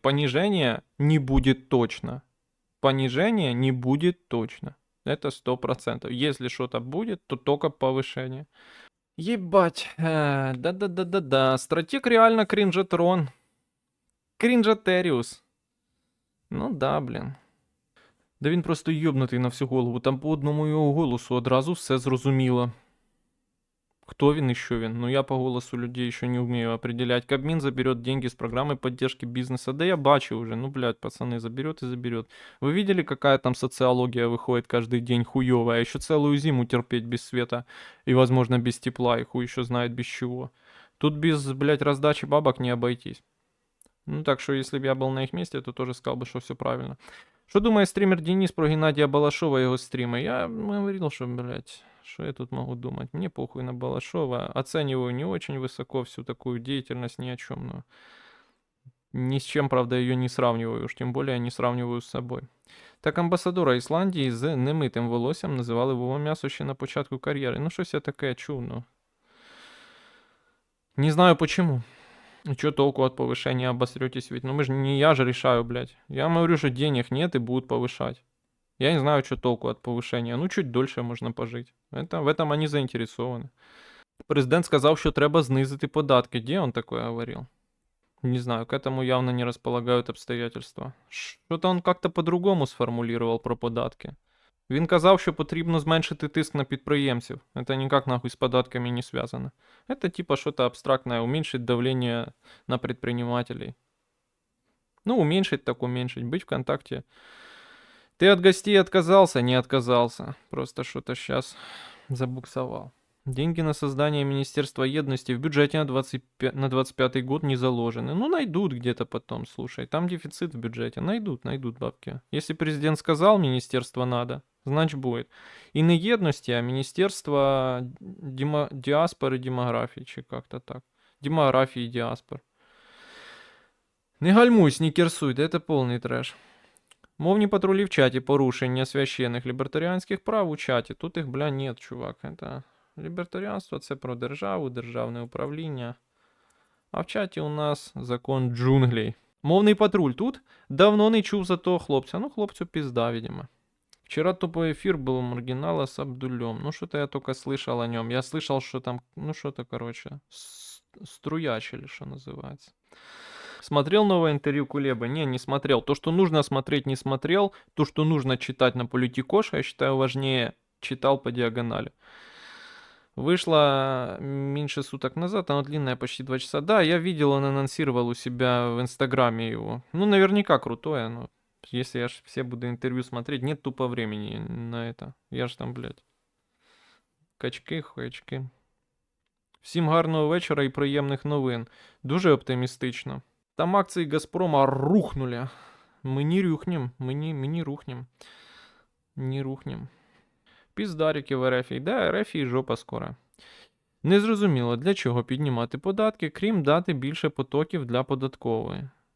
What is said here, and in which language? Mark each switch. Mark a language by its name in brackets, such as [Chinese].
[Russian] Понижение не будет точно. Понижение не будет точно. Это 100%. Если что-то будет, то только повышение. Ебать. Да-да-да-да-да. Стратег реально кринжетрон. Крінжатеріус. Ну да, блін. [Ukrainian] Да він просто йобнутий на всю голову. Там по одному його голосу одразу все зрозуміло. Кто він и що він? [Russian] Ну я по голосу людей еще не умею определять. Кабмин заберет деньги с программы поддержки бизнеса. [Ukrainian] Да я бачу уже. [Russian] Ну, блядь, пацаны, заберет и заберет. Вы видели, какая там социология выходит каждый день хуевая? Еще целую зиму терпеть без света и, возможно, без тепла. И хуй еще знает без чего. Тут без, блядь, раздачи бабок не обойтись. Ну, так что, если бы я был на их месте, то тоже сказал бы, что все правильно. Что думает стример Денис про Геннадия Балашова и его стримы? Я говорил, что, блядь, что я тут могу думать? Мне похуй на Балашова. Оцениваю не очень высоко всю такую деятельность, ни о чем. Но ни с чем, правда, ее не сравниваю. Уж тем более не сравниваю с собой. [Ukrainian] Так амбасадора Ісландії з немитим волоссям називали Вова М'ясо ще на початку кар'єри. Ну, щось я таке чув, ну. [Russian] Не знаю почему. И что толку от повышения обосретесь ведь? Ну мы же не я же решаю, блядь. Я вам говорю, что денег нет и будут повышать. Я не знаю, что толку от повышения. Ну чуть дольше можно пожить. В этом они заинтересованы. Президент сказал, что [Ukrainian] треба знизити податки. [Russian] Где он такое говорил? Не знаю, к этому явно не располагают обстоятельства. Что-то он как-то по-другому сформулировал про податки. [Ukrainian] Він казав, що потрібно зменшити тиск на підприємців. [Russian] Это никак нахуй с податками не связано. Это типа что-то абстрактное, уменьшить давление на предпринимателей. Ну, уменьшить так уменьшить. Быть в контакте. Ты от гостей отказался? Не отказался. Просто что-то сейчас забуксовал. Деньги на создание Министерства Едности в бюджете на 25 год не заложены. Ну, найдут где-то потом, слушай. Там дефицит в бюджете. Найдут бабки. Если президент сказал, министерство надо, значит будет. И не едности, а Министерство диаспоры, демографии, чи как-то так. Демографии и диаспор. Не гальмуйся, не керсуй, да это полный трэш. [Ukrainian] Мовні патрулі в чаті, порушення священних лібертаріанських прав у чаті. Тут їх, бля, [Russian] нет, чувак. Это... [Ukrainian] Лібертаріанство це про державу, державне управління. А в чаті у нас закон джунглей. Мовний патруль тут? Давно не чув за того хлопця. Ну, хлопцю пизда, видимо. [Russian] Вчера тупой эфир был у Маргинала с Абдулем. Ну, что-то я только слышал о нем. Я слышал, что там, ну, что-то, короче, струячили, что называется. Смотрел новое интервью Кулебы? Не смотрел. То, что нужно смотреть, не смотрел. То, что нужно читать на Политикоше, я считаю, важнее читал по диагонали. Вышла меньше суток назад, оно длинное, почти 2 часа. Да, я видел, он анонсировал у себя в Инстаграме его. Ну, наверняка крутое, но если я ж все буду интервью смотреть, нет тупо времени на это. Я ж там, блядь, качки, хуячки. [Ukrainian] Всім гарного вечора і приємних новин. Дуже оптимістично. Там акції Газпрома рухнули. Ми не рухнем, ми рухнем. Не рухнем. Піздарики в РФ. Да, РФ і жопа скоро. Незрозуміло, для чого піднімати податки, крім дати більше потоків для податкової.